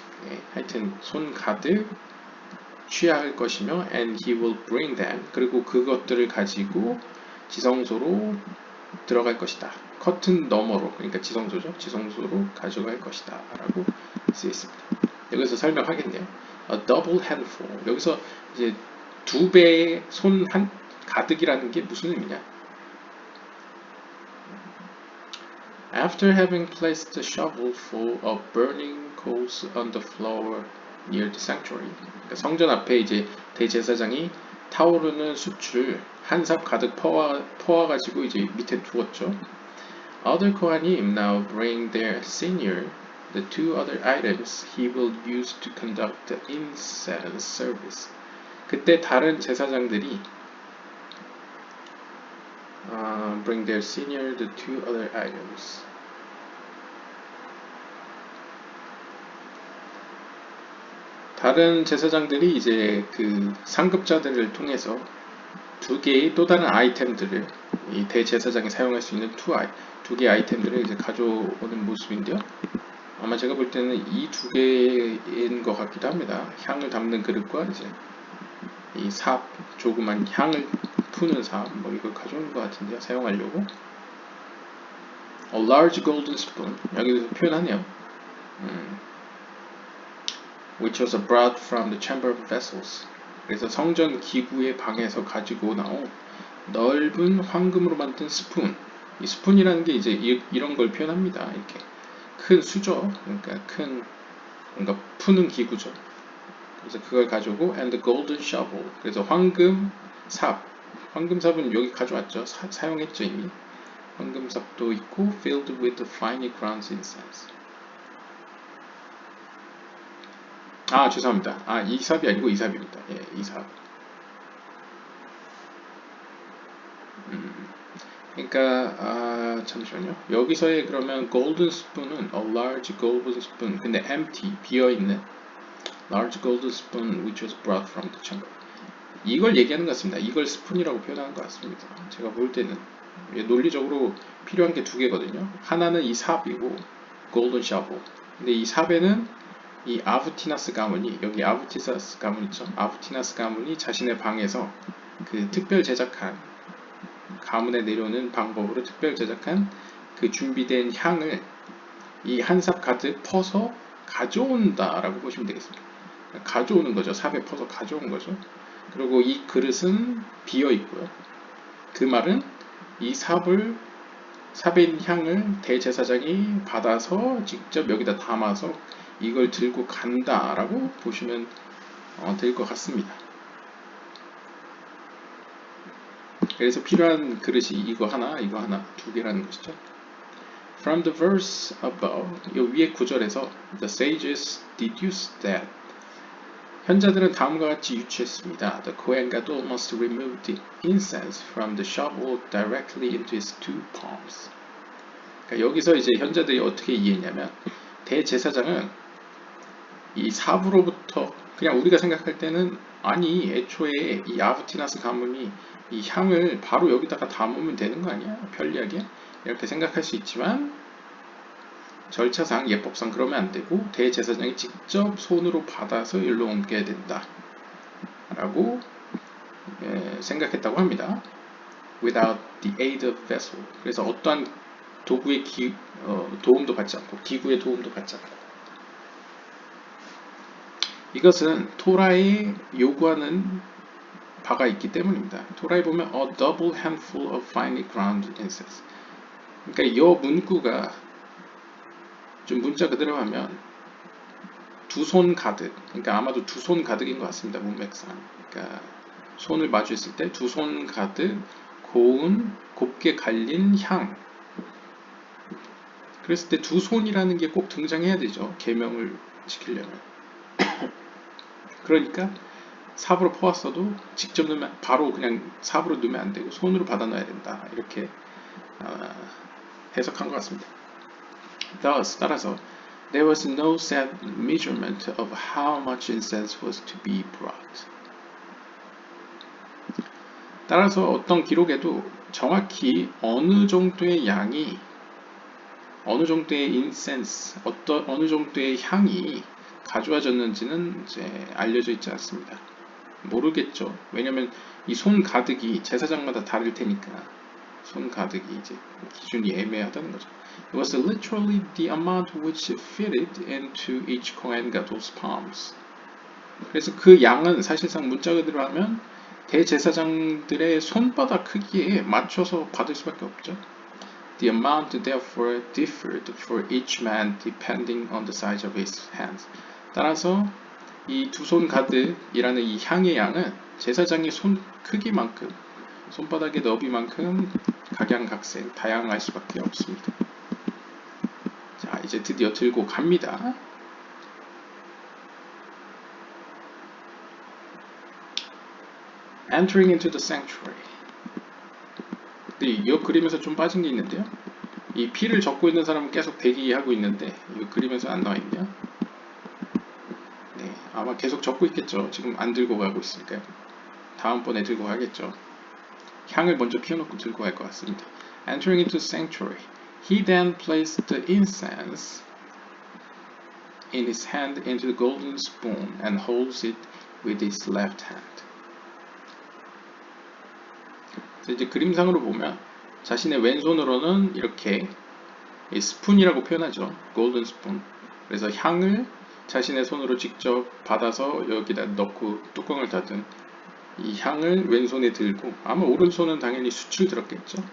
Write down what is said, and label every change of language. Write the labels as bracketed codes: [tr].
[ko] 예, 하여튼 손 가득 취할 것이며 [en] and he will bring them, [ko] 그리고 그것들을 가지고 지성소로 들어갈 것이다. 커튼 너머로, 그러니까 지성소죠. 지성소로 가져갈 것이다 라고 쓰여 있습니다. 여기서 설명하겠네요. [en] A double handful, [ko] 여기서 이제 두 배의 손 한 가득이라는 게 무슨 의미냐. [en] After having placed the shovel full of burning coals on the floor near the sanctuary, [ko] 그러니까 성전 앞에 이제 대제사장이 타오르는 숯을 한 삽 가득 퍼와가지고 이제 밑에 두었죠. [en] Other Kohanim now bring their senior, the two other items he will use to conduct the incense service. [ko] 그때 다른 제사장들이 [en] bring their senior, the two other items. [ko] 다른 제사장들이 이제 그 상급자들을 통해서 두 개의 또 다른 아이템들을 이 대제사장이 사용할 수 있는 두 개의 아이템들을 이제 가져오는 모습인데요. 아마 제가 볼 때는 이 두 개인 것 같기도 합니다. 향을 담는 그릇과 이제 이 삽, 조그만 향을 푸는 삽, 뭐 이걸 가져오는 것 같은데요. 사용하려고. [en] A large golden spoon, [ko] 여기서 표현하네요. [en] Which was brought from the chamber of vessels. [ko] 그래서 성전 기구의 방에서 가지고 나온 넓은 황금으로 만든 스푼. 이 스푼이라는 게 이제 이런 걸 표현합니다. 이렇게 큰 수저, 그러니까 큰 뭔가 푸는 기구죠. 그래서 그걸 가지고 [en] and the golden shovel. [ko] 그래서 황금삽. 황금삽은 여기 가져왔죠. 사용했죠 이미. 황금삽도 있고 [en] filled with the finely ground incense. [ko] 죄송합니다. 이 삽이 아니고 이 삽입니다. 예, 이 삽. 그러니까 잠시만요. 여기서의 그러면 [en] golden spoon은 a large golden spoon. [ko] 근데 [en] empty, [ko] 비어있는 [en] large golden spoon which was brought from the chamber. [ko] 이걸 얘기하는 것 같습니다. 이걸 스푼이라고 표현하는 것 같습니다. 제가 볼 때는 논리적으로 필요한 게 두 개거든요. 하나는 이 삽이고 [en] golden shovel. [ko] 근데 이 삽에는 이 아부티나스 가문이, 여기 아부티나스 가문 있죠? 아부티나스 가문이 자신의 방에서 그 특별 제작한, 가문에 내려오는 방법으로 특별 제작한 그 준비된 향을 이 한 삽 가득 퍼서 가져온다 라고 보시면 되겠습니다. 가져오는 거죠. 삽에 퍼서 가져온 거죠. 그리고 이 그릇은 비어 있고요. 그 말은 이 삽에 있는 향을 대제사장이 받아서 직접 여기다 담아서 이걸 들고 간다 라고 보시면 될 것 같습니다. 그래서 필요한 그릇이 이거 하나 두 개라는 것이죠. [en] From the verse above, [ko] 이 위에 구절에서 [en] the sages deduced that [ko] 현자들은 다음과 같이 유추했습니다. [en] The Kohen Gadol must remove the incense from the shovel directly into his two palms. [ko] 그러니까 여기서 이제 현자들이 어떻게 이해했냐면 대제사장은 이 삽으로부터 그냥 우리가 생각할 때는 아니 애초에 이 아부티나스 가문이 이 향을 바로 여기다가 담으면 되는 거 아니야? 편리하게 이렇게 생각할 수 있지만 절차상 예법상 그러면 안 되고 대제사장이 직접 손으로 받아서 일로 옮겨야 된다 라고 생각했다고 합니다. [en] Without the aid of vessel. [ko] 그래서 어떠한 도구의 도움도 받지 않고 기구의 도움도 받지 않고 이것은 토라에 요구하는 바가 있기 때문입니다. 토라에 보면 [en] a double handful of finely ground incense. [ko] 그러니까 이 문구가 좀 문자 그대로 하면 두 손 가득. 그러니까 아마도 두 손 가득인 것 같습니다. 문맥상. 그러니까 손을 마주했을 때 두 손 가득 고운 곱게 갈린 향. 그랬을 때 두 손이라는 게 꼭 등장해야 되죠. 계명을 지키려면. 그러니까 삽으로 퍼왔어도 직접 넣으면 바로 그냥 삽으로 넣으면 안 되고 손으로 받아 놔야 된다. 이렇게 해석한 것 같습니다. [en] Thus, [ko] 따라서 [en] there was no set measurement of how much incense was to be brought. [ko] 따라서 어떤 기록에도 정확히 어느 정도의 양이, 어느 정도의 incense, 어느 정도의 향이 가져와졌는지는 이제 알려져 있지 않습니다. 모르겠죠. 왜냐면 이 손 가득이 제사장마다 다를 테니까 손 가득이 이제 기준이 애매하다는 거죠. [en] It was literally the amount which fitted into each Kohen Gadol's palms. [ko] 그래서 그 양은 사실상 문자 그대로 하면 대제사장들의 손바닥 크기에 맞춰서 받을 수밖에 없죠. [en] The amount therefore differed for each man depending on the size of his hands. [ko] 따라서 이 두 손 가득이라는 이 향의 양은 제사장의 손 크기만큼, 손바닥의 너비만큼 각양각색 다양할 수밖에 없습니다. 자, 이제 드디어 들고 갑니다. [en] Entering into the sanctuary. [ko] 근데 이 그림에서 좀 빠진 게 있는데요. 이 피를 적고 있는 사람은 계속 대기하고 있는데 이 그림에서 안 나와 있네요. 네, 아마 계속 적고 있겠죠. 지금 안 들고 가고 있으니까요. 다음번에 들고 가겠죠. 향을 먼저 피워놓고 들고 갈 것 같습니다. [en] Entering into the sanctuary, he then placed the incense in his hand into the golden spoon and holds it with his left hand. [ko] 이제 그림상으로 보면 자신의 왼손으로는 이렇게 이 스푼이라고 표현하죠. 골든 스푼. 그래서 향을 자신의 손으로 직접 받아서 여기다 넣고 뚜껑을 닫은 이 향을 왼손에 들고, 아마 오른손은 당연히 숯을 들었겠죠.